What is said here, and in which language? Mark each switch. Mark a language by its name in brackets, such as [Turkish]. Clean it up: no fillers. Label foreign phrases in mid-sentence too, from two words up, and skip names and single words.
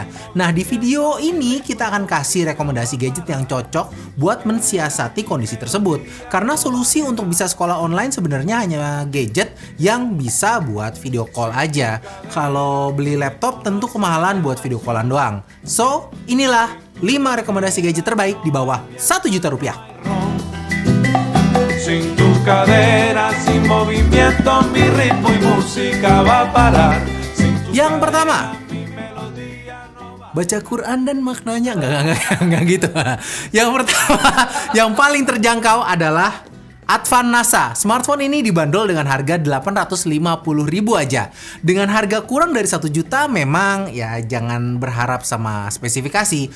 [Indonesian] Nah di video ini kita akan kasih rekomendasi gadget yang cocok buat mensiasati kondisi tersebut. Karena solusi untuk bisa sekolah online sebenarnya hanya gadget yang bisa buat [English] video call [Indonesian] aja. Kalau beli laptop tentu kemahalan buat [English] video callan [Indonesian] doang. So, inilah 5 rekomendasi gadget terbaik di bawah 1 juta rupiah. [Spanish] Sin tu cadera, sin movimiento, mi ritmo y música va a parar. [Indonesian] Yang pertama, baca Quran dan maknanya enggak gitu. Yang pertama, yang paling terjangkau adalah Advan NASA. Smartphone ini dibanderol dengan harga 850.000 aja. Dengan harga kurang dari 1 juta memang ya jangan berharap sama spesifikasi.